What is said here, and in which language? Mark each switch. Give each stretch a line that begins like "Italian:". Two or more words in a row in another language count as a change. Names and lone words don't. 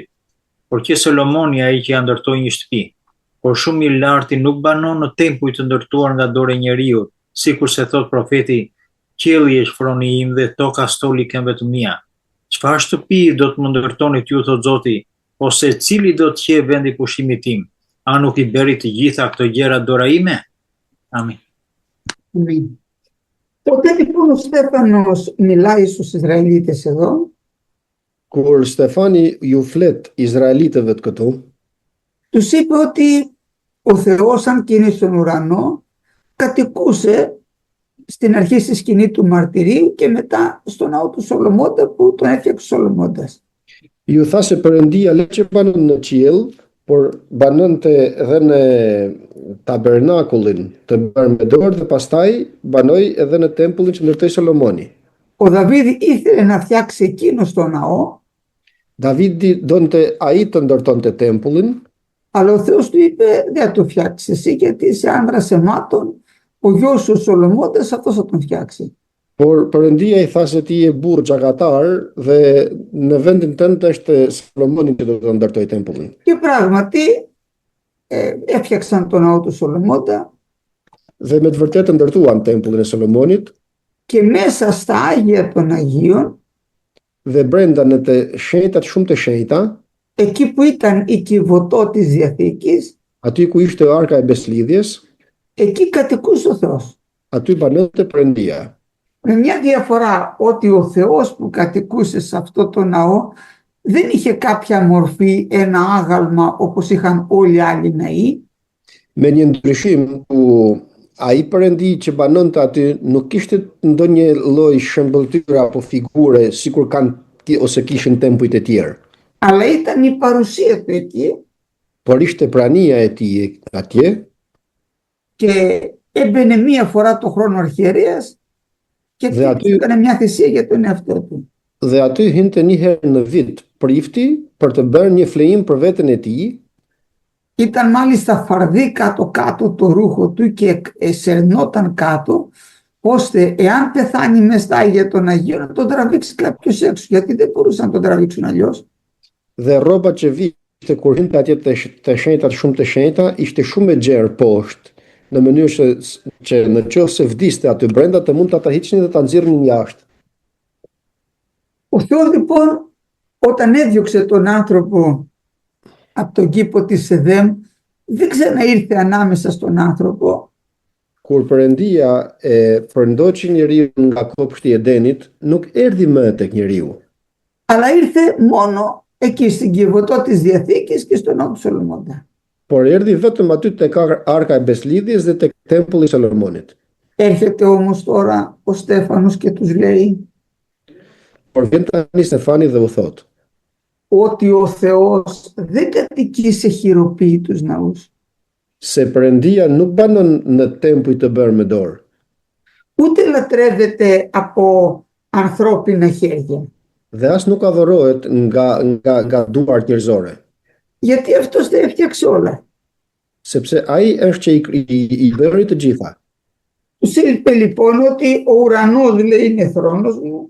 Albanian: Por që Solomoni ai që ja ndërtoi një shtëpi, por shumë i larti nuk banon në tempuj të ndërtuar nga dorë e njeriu, sikur se thot profeti, qielli është froni im dhe toka stoli i këmbëve të mia. Çfarë shtëpi do të më ndërtoni ju, thot Zoti, ose cili do të qejë vendi pushimit tim? A nuk i bëri të gjitha këto gjëra dora ime? Amin. Amin.
Greek: Τότε λοιπόν ο Στέφανος μιλάει στους Ισραηλίτες εδώ.
Albanian: Kur Stefani ju flet izraelitëve të këtu,
Greek: Τους είπε ότι ο Θεός, αν και είναι στον ουρανό, κατοικούσε στην αρχή στη σκηνή του μαρτυρίου και μετά στο ναό του Σολομώντα που τον έφτιαξε ο Σολομώντας.
Albanian: ju tha se Perëndia le që banon në qiell, por banonte edhe në tabernakullin të bërë me dorë dhe pastaj banoi edhe në tempullin që ndërtoi Solomoni.
Greek: Ο Δαβίδ ήθελε να φτιάξει εκείνο το ναό,
Albanian: Davidi donte ai të ndërtonte tempullin,
Greek: αλλά ο Θεός του είπε δεν θα το φτιάξει εσύ γιατί είσαι άνδρας αιμάτων, ο γιος σου ο Σολομώντας αυτός θα τον φτιάξει.
Albanian: por Perëndia i tha se ti je burr xhakatar dhe në vendin tënd është Solomoni që do të ndërtoj tempullin.
Greek: Και πράγματι έφτιαξαν τον ναό του Σολομώντα
Albanian: Dhe me të vërtetë ndërtuan tempullin e Solomonit
Greek: και μέσα στα Άγια των Αγίων,
Albanian: dhe brenda në të shenjtat shumë të shenjta,
Greek: εκεί που ήταν η κυβωτό της Διαθήκης,
Albanian: aty ku ishte arka e beslidhjes,
Greek: εκεί κατοικούσε ο Θεός.
Albanian: aty banonte Perëndia.
Greek: Με μια διαφορά, ότι ο Θεός που κατοικούσε σε αυτό το ναό δεν είχε κάποια μορφή, ένα άγαλμα όπως είχαν όλοι οι άλλοι ναοί,
Albanian: Me një ndryshim ku ai Perëndi që banonte aty nuk kishte ndonjë lloj shëmbëltyre apo figure sikur kanë ose kishin tempujt e tjerë,
Greek: αλλά ήταν η παρουσία του εκεί
Albanian: por ishte prania e tij atje
Greek: και έμπαινε μία φορά το χρόνο αρχιερέας και Δηλαδή- έκανε μια θυσία για τον εαυτό του.
Albanian: dhe aty hynte një herë në vit prifti për të bërë një flejim për veten e tij.
Greek: Ήταν μάλιστα φαρδί κάτω-κάτω το ρούχο του και σερνόταν κάτω, ώστε εάν πεθάνει μες στα Άγια των Αγίων να τον τραβήξει κάποιος έξω, γιατί δεν μπορούσαν να τον τραβήξουν αλλιώς.
Albanian: Dhe rroba që vishte kur hynte atje të shenjtat shumë të shenjta ishte shumë e gjerë poshtë, në mënyrë që në qoftë se vdiste aty brenda të mund ta hiqnin dhe ta nxirrnin jashtë.
Greek: Ο Θεός λοιπόν όταν έδιωξε τον άνθρωπο από τον κήπο της Εδέμ, δεν ξαναήρθε ανάμεσα στον άνθρωπο,
Albanian: Kur Perëndia e përndoqi njeriu nga kopshti i Edenit, nuk erdhi më tek njeriu,
Greek: αλλά ήρθε μόνο εκεί στην κυβωτό της Διαθήκης και στον ναό του Σολομώντα.
Albanian: por erdhi vetëm aty tek arka e beslidhjes dhe tek tempulli i Solomonit.
Greek: Έρχεται όμως τώρα ο Στέφανος και τους λέει
Albanian: Por vjen tani Stefani dhe u thot,
Greek: ότι ο Θεός δεν κατοικεί σε χειροποίητους ναούς,
Albanian: se Perëndia nuk banon në tempuj të bërë me dorë,
Greek: ούτε λατρεύεται από ανθρώπινα χέρια,
Albanian: dhe as nuk adhurohet nga duart njerëzore,
Greek: γιατί αυτός δεν έφτιαξε όλα.
Albanian: sepse ai është që i bëri të gjitha.
Greek: Τους είπε λοιπόν ότι ο ουρανός, λέει, είναι θρόνος μου,